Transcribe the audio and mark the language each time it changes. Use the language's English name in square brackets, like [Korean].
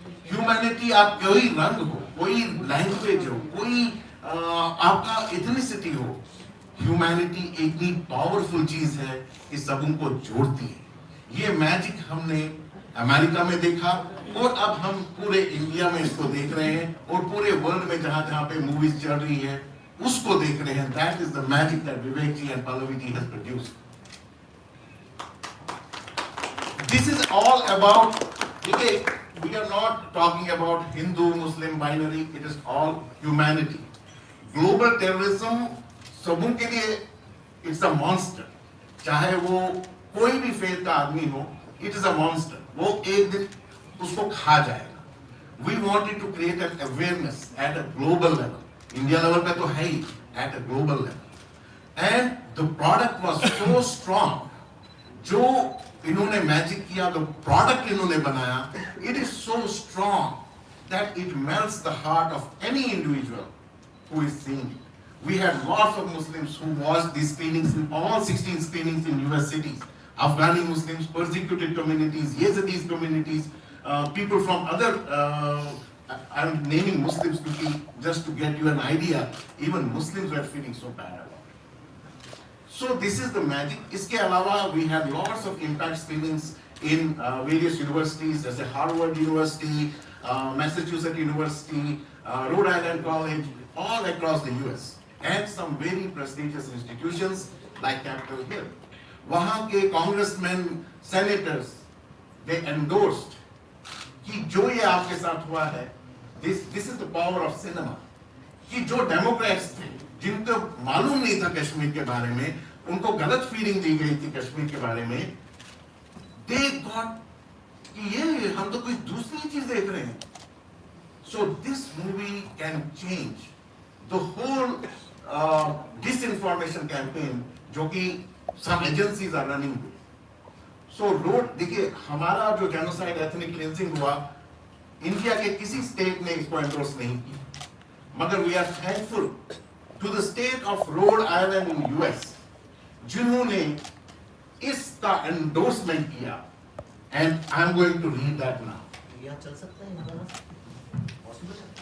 [Hindi] Humanity, आप कोई रंग हो, कोई लैंग्वेज हो, कोई आपका एथनिसिटी हो, ह्यूमैनिटी इतनी पावरफुल चीज है कि सबों को जोड़ती है। ये मैजिक हमने अमेरिका में देखा और अब हम पूरे इंडिया में इसको देख रहे हैं, और पूरे वर्ल्ड में जहां जहां पे मूवीज चल रही है उसको देख रहे हैं। [English] That is the magic that Vivek ji and Pallavi ji has produced. This is all about, देखिए, we are not talking about Hindu, Muslim binary, it is all humanity. Global terrorism [Hindi] सबों के लिए [English] it's a monster. [Hindi] चाहे वो कोई भी faith का आदमी हो, [English] it is a monster. [Hindi] वो एक दिन उसको खा जाएगा। [English] We wanted to create an awareness at a global level. India level [Hindi] पे तो है ही, [English] at a global level. And the product was so strong. [Hindi] जो इन्होंने मैजिक किया, तो प्रोडक्ट इन्होंने बनाया, [English] It is so strong that it melts the heart of any individual who is seeing it. We had lots of Muslims who watched these screenings, in all 16 screenings in US cities. Afghani Muslims, persecuted communities, Yazidis communities, people from other, I'm naming Muslims just to get you an idea, even Muslims were feeling so bad about it. So this is the magic. [Hindi] Iske alawa, [English] we had lots of impact screenings in various universities, such as Harvard University, Massachusetts University, Rhode Island College, all across the US, and some very prestigious institutions like Capitol Hill. [Hindi] वहाँ के [English] congressmen, senators, they endorsed [Hindi] कि जो ये आपके साथ हुआ है, [English] this is the power of cinema, [Hindi] कि जो Democrats थे, जिनको मालूम नहीं था कश्मीर के बारे में, उनको गलत फीलिंग दी गई थी कश्मीर के बारे में, [English] they got [Hindi] कि ये हम तो कोई दूसरी चीज देख रहे हैं. [English] So this movie can change the whole disinformation campaign [Hindi] जो कि [English] some agencies are running. So road [Hindi] देखिए हमारा जो [English] genocide ethnic cleansing हुआ, [Hindi] इंडिया के किसी स्टेट ने इसको endorse नहीं किया, [English] मगर we are thankful to the state of Rhode Island in US [Hindi] जिन्होंने इसका endorsement किया, [English] and I'm going to read that now. [Hindi] यहाँ चल सकता है possible?